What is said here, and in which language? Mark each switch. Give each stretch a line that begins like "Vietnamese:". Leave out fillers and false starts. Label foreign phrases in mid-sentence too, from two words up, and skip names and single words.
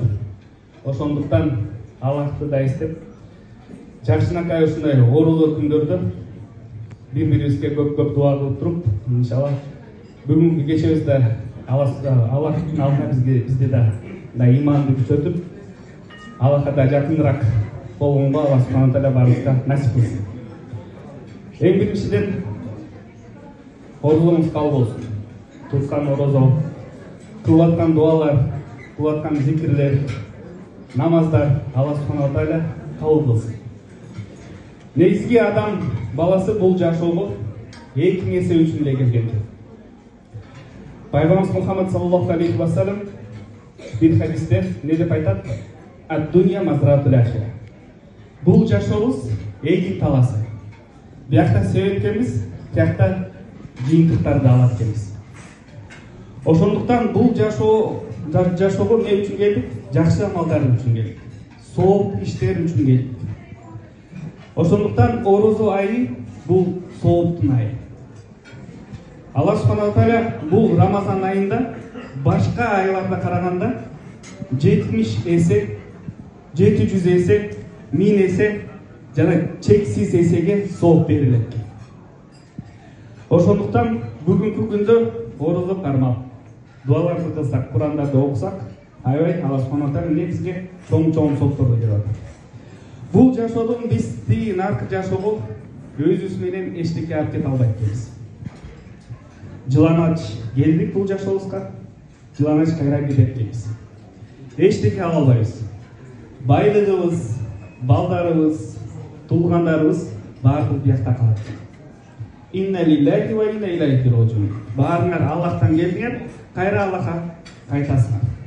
Kyrgyz: Ошондуктан Аллахты да эстеп, жакшынакай ушундай оорулуу күндөрдө бири-бирибизге көп дуа кылып туруп, иншалла бүгүнкү кечебизде Аллахтын алдына бизде да иманды күчөтүп, Аллахка да жакыныраак болгонго Аллах
Arabic: سبحانه وتعالى
Kyrgyz: баарыбызга насип кылсын. Эң биринчиден оорулуңуз кабыл болсун. Туткан орозо, кылып аткан дуалар, кылып аткан зикирлер, намаздар Аллах
Arabic: سبحانه وتعالى
Kyrgyz: кабыл кылсын. Негизги адам баласы бул жашоого экиңесе үчүн эле келген. Пайгамбарыбыз Мухаммад
Arabic: صلى الله عليه وسلم
Kyrgyz: бир хадисте не деп айтат?
Arabic: الدنيا مزرعة الآخرة.
Kyrgyz: Бул жашообуз эгин таласы. Биякта себеп экенбиз, биякта жыйынтыктарды алат экенбиз. Ошондуктан бул жашоого эмне үчүн келдик? Жакшы амалдар үчүн келдик. Сооп иштер үчүн келдик. Ошондуктан орозо айы бул сооптун айы. Аллах
Arabic: سبحانه وتعالى
Kyrgyz: бул Рамазан айында башка айларга караганда 70 эсе, 700 эсе, 1000 эсе жана чексиз эсеге сооп берилет. Ошондуктан бүгүнкү күндө орозо кармап, дуаларды кылсак, Курандарды окусак, аябай Аллах
Arabic: سبحانه وتعالى
Kyrgyz: негизге чоң соопторду берип атат. Бул жашоодон биз наркы жашоого өзүбүз менен эчтеке алып кете албайт экенбиз. Жыланач келдик бул жашообузга, жыланач кайра кетет экенбиз. Эчтеке ала албайбыз. Байлыгыбыз, балдарыбыз, туугандарыбыз баардыгы биякта калат.
Arabic: إنا لله وإنا إليه راجعون.
Kyrgyz: Баарыңар Аллахтан келдиңер, кайра Аллахка кайтасыңар.